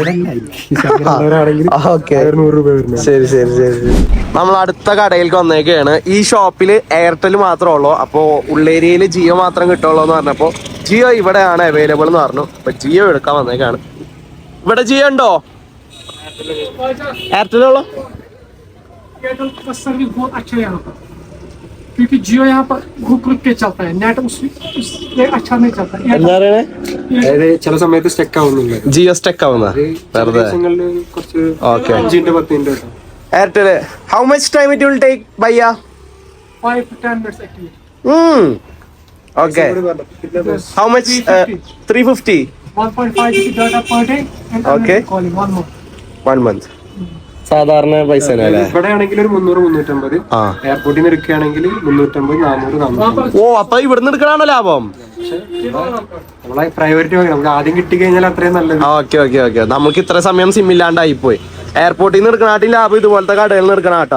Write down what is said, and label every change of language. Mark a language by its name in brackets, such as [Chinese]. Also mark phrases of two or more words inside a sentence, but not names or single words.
[Malayalam] ഓക്കെ, 100 രൂപ വരുന്നത്. ശരി ശരി ശരി. നമ്മൾ അടുത്ത കടയിലേക്ക് വന്നേക്കാണ്. ഈ ഷോപ്പില് എയർടെൽ മാത്രമേ ഉള്ളൂ. അപ്പോ ഉള്ളേരിയയിൽ ജിയോ മാത്രം കിട്ടുള്ളൂ എന്ന് പറഞ്ഞപ്പോ ജിയോ ഇവിടെയാണ് അവൈലബിൾ എന്ന് പറഞ്ഞു. അപ്പൊ ജിയോ എടുക്കാൻ വന്നേക്കാണ്. ഇവിടെ ജിയോ ഉണ്ടോ? [Hindi] एयरटेल वाला एयरटेल का सर्विस बहुत अच्छा है यहाँ पर, क्योंकि जियो यहाँ पर रुक के चलता है, नेट उससे अच्छा नहीं चलता है. [Malayalam] എന്താ പറയണേ? അതായത് ചില സമയത്ത് സ്റ്റക്ക് ആവുന്നില്ല. ജിയോ സ്റ്റക്ക് ആവുന്ന വെറുതെ. കുറച്ച് ഓക്കെ. 5 to 10 മിനിറ്റ്. [English] Airtel how much time it will take bhaiya? 5 to 10 minutes actually. Okay. How much? 350. 1.5 GB data per day and Okay. calling 1 month. 1 month. [Malayalam] സാധാരണ പൈസ അല്ലേ? ഇവിടെ ആണെങ്കിൽ ഒരു 300-350. എയർപോർട്ടിൽ നിന്ന് എടുക്കുകയാണെങ്കിൽ 350-400. ഓ, അപ്പൊ ഇവിടുന്ന് എടുക്കണാണോ ലാഭം? നമ്മളെ പ്രയോറിറ്റി നമുക്ക് ആദ്യം കിട്ടി കഴിഞ്ഞാൽ അത്രയും നല്ലത്. ഓക്കെ ഓക്കെ ഓക്കെ. നമുക്ക് ഇത്ര സമയം സിം ഇല്ലാണ്ടായി പോയി. എയർപോർട്ടിൽ നിന്ന് എടുക്കണാട്ടി ലാഭം ഇതുപോലത്തെ കടകളിൽ നിന്ന് എടുക്കണ കേട്ടാ.